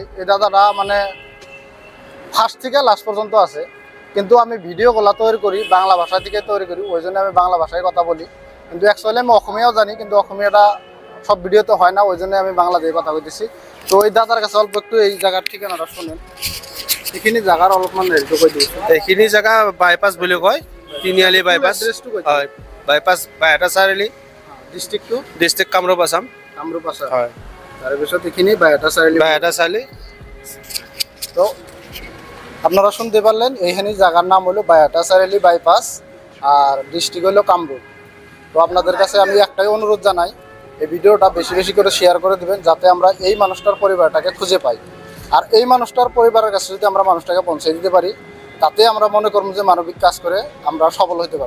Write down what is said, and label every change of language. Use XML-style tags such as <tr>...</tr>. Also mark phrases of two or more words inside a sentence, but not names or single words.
<bn>এই দাদাটা মানে ফার্স্ট থেকে লাস্ট পর্যন্ত আছে, কিন্তু আমি ভিডিওগুলো তৈরি করি বাংলা ভাষা থেকে তৈরি করি, ওই জন্য আমি বাংলা ভাষায় কথা বলি। কিন্তু অ্যাকচুয়ালি আমি অসমীয়াও জানি, কিন্তু অসমীয়াটা সব ভিডিওতে হয় না, ওই জন্য আমি বাংলা দিয়ে কথা বলতেছি। তো ওই দাদার কাছে অল্প একটু এই জায়গার ঠিকানাটা শুনেন।</bn> <as>এইখিনি জায়গার অলপমান রেটটো কৈ দিছোঁ। এইখিনি জায়গা বাইপাছ বুলি কয়, তিনিআলি বাইপাছ। হয়, বাইপাছ বাইহাটা চাৰিআলি, ডিষ্ট্ৰিক্ট কামৰূপ আছাম। হয়, তাৰপিছত এইখিনি বাইহাটা চাৰিআলি।</as> <bn>তো আপনারা শুনতে পারলেন, এইখানে জায়গার নাম হলো বাইহাটা চারিআলি বাইপাস, আর ডিস্ট্রিক্ট হলো কামরূপ। তো আপনাদের কাছে আমি একটাই অনুরোধ জানাই, এই ভিডিওটা বেশি বেশি করে শেয়ার করে দেবেন, যাতে আমরা এই মানুষটার পরিবারটাকে খুঁজে পাই। আর এই মানুষটার পরিবারের কাছে যদি আমরা মানুষটাকে পৌঁছে দিতে পারি, তাতে আমরা মনে করব যে মানবিক কাজ করে আমরা সফল হতে পারি।</bn>